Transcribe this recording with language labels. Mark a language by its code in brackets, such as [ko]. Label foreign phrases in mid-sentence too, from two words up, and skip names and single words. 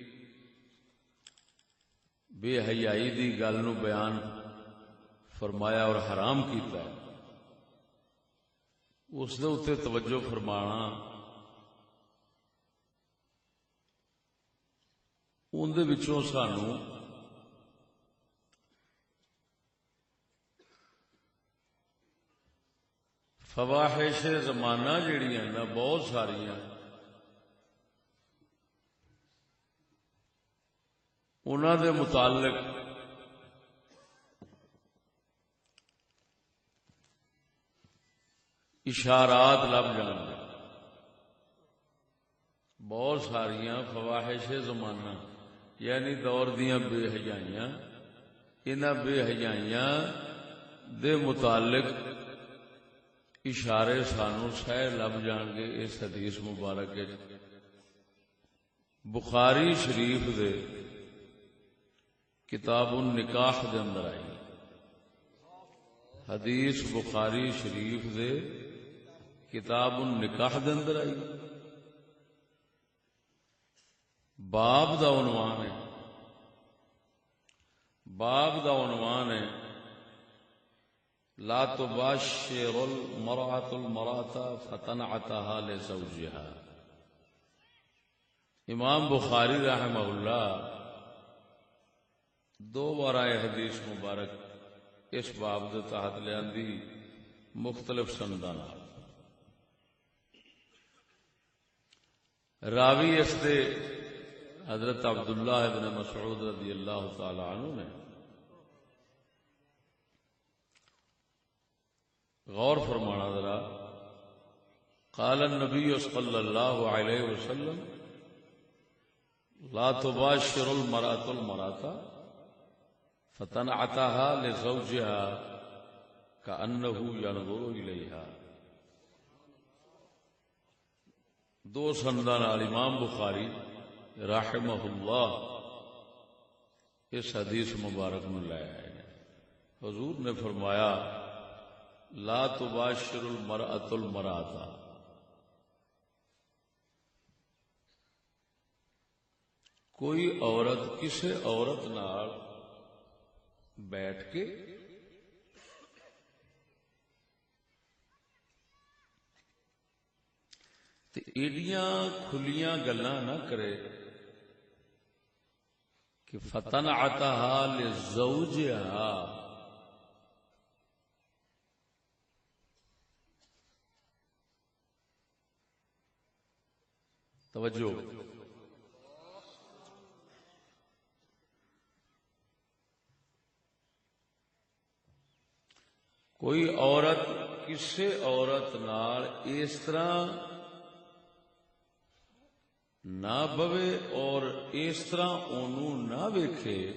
[pa] بے حیائی دی گل نو بیان فرمایا اور حرام کیتا ہے اس دے اتے توجہ فرمانا ان دے وچوں سانو فواحش زمانہ جڑیاں نا بہت ساریاں انہاں دے متعلق اشارات لب جان گے بہت ساریاں فواحش زمانہ یعنی دور دیاں بے حیائیاں انہاں بے حیائیاں دے متعلق اشارے سانو سہ لب جان گے اس حدیث مبارک بخاری شریف دے کتاب النکاح دے اندر آئی حدیث بخاری شریف دے کتاب النکاح دے اندر آئی باب دا عنوان ہے [ar] لا تباشر المرأة المرأة فتنعتها لزوجها [pa] امام بخاری رحمہ اللہ دو بار آئے حدیث مبارک اس باب دے تحت لیاندی مختلف سنداں نال راوی اس دے حضرت عبداللہ ابن مسعود رضی اللہ تعالی عنہ نے غور فرمانا ذرا [ar] قال النبی [pa] صلی اللہ علیہ وسلم [ar] لا تباشر المرأة المرأة فتنعتها لزوجها كأنه ينظر إليها [ur] دو سندان امام بخاری رحمہ اللہ اس حدیث مبارک میں لائے ہیں حضور نے فرمایا [ar] لا تباشر المرأة المرأة [ur] کوئی عورت کسی عورت نال بیٹھ کے [pa] تے ایڈیاں کھلیاں گلاں نہ کرے کہ [ar] فتنعتها لزوجها [pa] توجہ کوئی عورت کسی عورت نال اس طرح نہ بوے اور اس طرح انہوں نہ ویکھے